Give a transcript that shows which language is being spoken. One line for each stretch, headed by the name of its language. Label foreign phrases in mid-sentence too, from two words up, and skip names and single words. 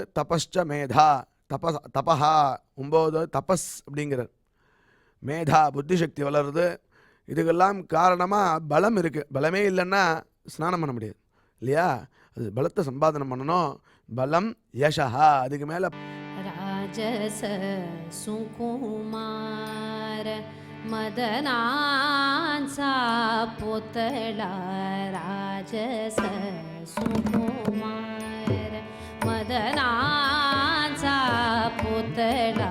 Sanskrit: तपश्च मेधा,
Tamil: தபஹா 9 தபஸ் அப்படிங்கிறார். மேதா புத்தி சக்தி வளருது. இதுக்கெல்லாம் காரணமாக பலம் இருக்குது. பலமே இல்லைன்னா ஸ்நானம் பண்ண முடியாது இல்லையா? அது பலத்தை சம்பாதனம் பண்ணணும். பலம் யசா, அதுக்கு மேலே
Marathi: राजस सुकुमार मदनांचा पुतळा. राजस सुकुमार मदनांचा पुतळा.